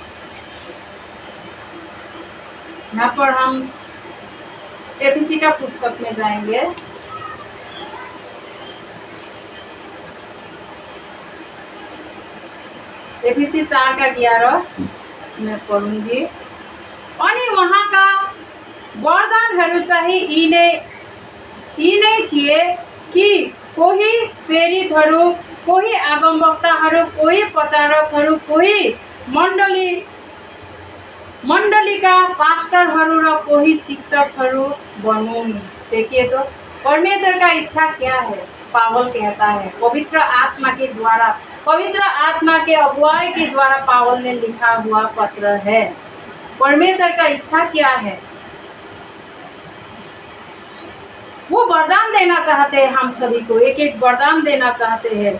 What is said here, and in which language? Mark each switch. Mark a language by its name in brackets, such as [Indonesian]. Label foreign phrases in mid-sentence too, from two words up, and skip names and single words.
[Hindi] यहाँ पर हम एफिसी का पुस्तक में जाएंगे, एफिसी 4 का 11 मैं पढूंगी। [Nepali] अनि उहाँका वरदानहरू चाहिँ यी नै थिए कि कोही प्रेरितहरू, कोही आगमवक्ताहरू, कोही प्रचारकहरू, कोही मण्डलीका पास्टरहरू र कोही शिक्षकहरू बनुन्। [Hindi] देखिए तो परमेश्वर का इच्छा क्या है। पावल कहता है पवित्र आत्मा के द्वारा, पवित्र आत्मा के अगुवाई के द्वारा पावल ने लिखा हुआ पत्र है। परमेश्वर का इच्छा क्या है? वो वरदान देना चाहते हैं, हम सभी को एक एक वरदान देना चाहते हैं।